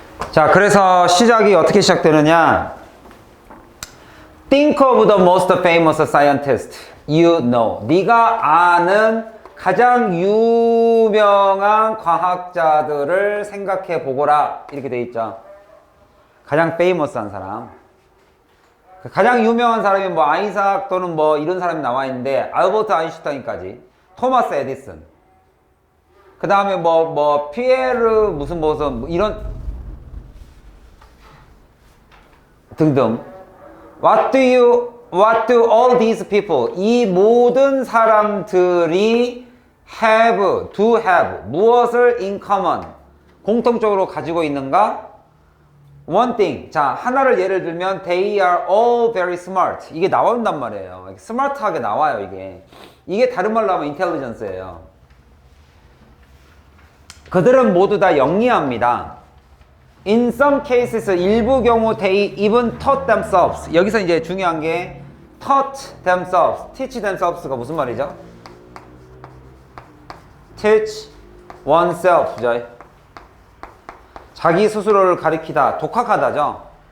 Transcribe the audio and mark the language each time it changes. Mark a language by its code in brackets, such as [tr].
[ko] 자, 그래서 시작이 어떻게 시작되느냐? [en] Think of the most famous scientist you know. [ko] 네가 아는 가장 유명한 과학자들을 생각해 보거라. 이렇게 돼 있죠. 가장 famous한 사람. 가장 유명한 사람이 뭐 아이삭 또는 뭐 이런 사람이 나와 있는데 알버트 아인슈타인까지, 토마스 에디슨, 그 다음에 뭐 피에르 무슨 이런 등등. [en] What do all these people, [ko] 이 모든 사람들이 [en] do have, [ko] 무엇을 [en] in common, [ko] 공통적으로 가지고 있는가? [en] One thing. [ko] 자, 하나를 예를 들면 [en] they are all very smart. [ko] 이게 나온단 말이에요. 스마트하게 나와요, 이게. 이게 다른 말로 하면 intelligence예요. 그들은 모두 다 영리합니다. [en] In some cases, [ko] 일부 경우 [en] they even taught themselves. [ko] 여기서 이제 중요한 게 [en] taught themselves, teach themselves [ko] 가 무슨 말이죠? [en] teach oneself. [ko] 자기 스스로를 가리키다, 독학하다죠.